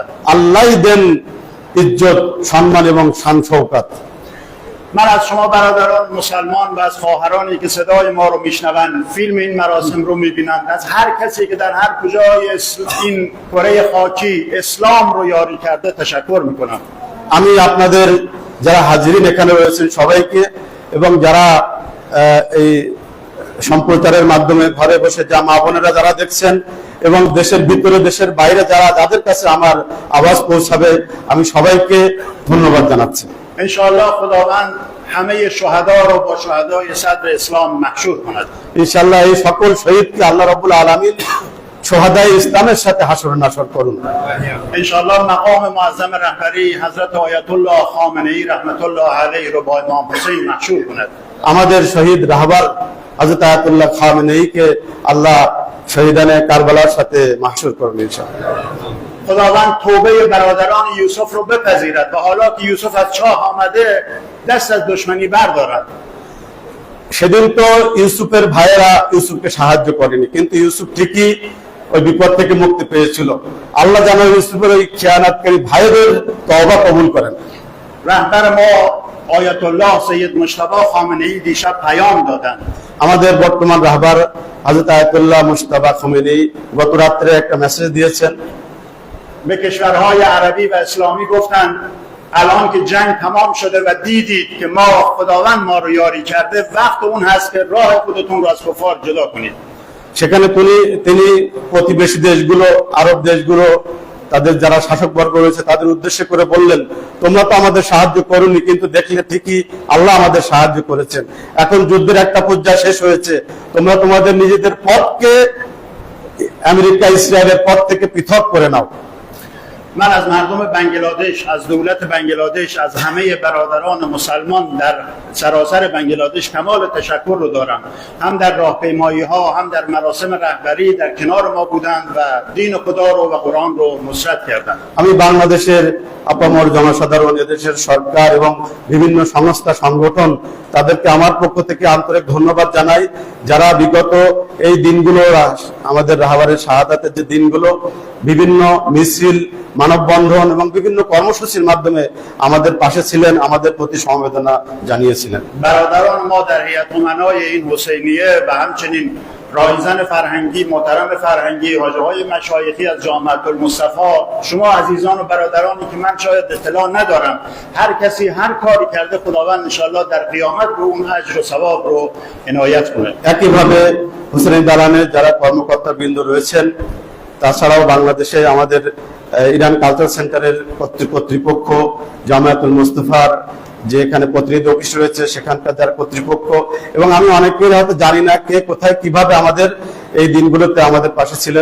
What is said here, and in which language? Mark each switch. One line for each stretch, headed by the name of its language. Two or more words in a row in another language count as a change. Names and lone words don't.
Bangla: আল্লাহই দেন ইজ্জত, সম্মান এবং শান শওকত।
Persian: من از شما برادران مسلمان و از خواهرانی که صدای ما رو میشنوند، فیلم این مراسم رو میبینند، از هر کسی که در هر کجای این کره خاکی اسلام رو یاری کرده تشکر میکنم.
Bangla: আমি আপনাদের যারা হাজিরিন এখানে রয়েছেন সবাইকে এবং যারা এই সম্প্রচারের মাধ্যমে ঘরে বসে যা মা বোনেরা যারা দেখছেন এবং দেশের ভিতরে দেশের বাইরে যাদের কাছে আমার আওয়াজ পৌঁছাবে, আমি সবাইকে ধন্যবাদ জানাচ্ছি।
Persian: انشاءالله خداوند همه شهدا رو با شهدای صدر اسلام محشور کند.
Bangla: ইনশাআল্লাহ এই সকল শহীদকে আল্লাহ
Arabic: رب العالمين
Bangla: شهدای ইসলামের সাথে হাসর নাসর করুন।
Persian: انشاءالله مقام معظم رهبری حضرت آیت الله خامنه‌ای رحمت الله علیه رو با امام حسین محشور کند.
Bangla: আমাদের শহীদ রাহবার হযরত আয়াতুল্লাহ খামেনেয়ীকে আল্লাহ শহীদানে কারবালার সাথে মাহশুর করুন ইনশাআল্লাহ।
Persian: خداوند توبه برادران یوسف رو بپذیرد و حالا که یوسف از چاه آمده دست از دشمنی بردارد.
Bangla: সেদিন তো ইউসুফের ভাইয়েরা ইউসুফকে সাহায্য করেনি, কিন্তু ইউসুফ ঠিকই ওই বিপদ থেকে মুক্তি পেয়েছিল। আল্লাহ যেন ইউসুফের ওই খেয়ানাতকারী ভাইদের তওবা কবুল করেন।
Persian: رهبر ما آیت الله سید مجتبی خامنه‌ای دیشب پیام دادند.
Bangla: আমাদের বর্তমান রাহবার হযরত আয়াতুল্লাহ মুজতবা খামেনেয়ী গত রাত্রে একটা মেসেজ দিয়েছেন।
Persian: به کشورهای عربی و اسلامی گفتند الان که جنگ تمام شده و دیدید که ما خداوند ما رو یاری کرده، وقت اون هست که راه خودتون رو از کفار جدا کنید.
Bangla: সেখানে তিনি প্রতিবেশী দেশগুলো, আরব দেশগুলো, তাদের যারা শাসক বর্গ রয়েছে তাদের উদ্দেশ্য করে বললেন, তোমরা তো আমাদের সাহায্য করোনি, কিন্তু দেখলে ঠিকই আল্লাহ আমাদের সাহায্য করেছেন। এখন যুদ্ধের একটা পর্যায়ে শেষ হয়েছে, তোমরা তোমাদের নিজেদের পথকে আমেরিকা ইসরায়েলের পথ থেকে পৃথক করে নাও।
Persian: من از مردم بنگلادش، از دولت بنگلادش، از همه برادران مسلمان در سراسر بنگلادش کمال تشکر رو دارم. هم در راهپیمایی ها، هم در مراسم رهبری در کنار ما بودند و دین خدا رو و قرآن رو نصرت کردند.
Bangla: আমি বাংলাদেশের আপামর জনসাধারণ, এদেশের সরকার এবং বিভিন্ন সংস্থা সংগঠন তাদেরকে আমার পক্ষ থেকে আন্তরিক ধন্যবাদ জানাই, যারা বিগত এই দিনগুলো আমাদের রাহবারের শাহাদাতের যে দিনগুলো বিভিন্ন মিছিল, মানববন্ধন এবং বিভিন্ন কর্মসূচির মাধ্যমে আমাদের পাশে ছিলেন, আমাদের প্রতি সমবেদনা জানিয়েছিলেন।
Persian: برادران ما در هیئت امنای این حسینیه و همچنین رایزن فرهنگی، محترم فرهنگی، حاجی‌های مشایخی از جامعه المصطفی، شما عزیزان و برادرانی که من شاید اطلاع ندارم، هر کسی هر کاری کرده خداوند انشاءالله در قیامت رو اون اجر و ثواب رو عنایت کنه.
Bangla: একইভাবে হুসেইন দালানের যারা কর্মকর্তা বৃন্দ রয়েছেন, তাছাড়াও বাংলাদেশে আমাদের ইরান কালচার সেন্টারের কর্তৃপক্ষ, জামায়াতুল মুস্তাফার যে এখানে প্রতিনিধি অফিস রয়েছে সেখানকার যারা কর্তৃপক্ষ, এবং আমি অনেকেই হয়তো জানি না কে কোথায় কিভাবে আমাদের এই দিনগুলোতে আমাদের পাশে ছিলেন।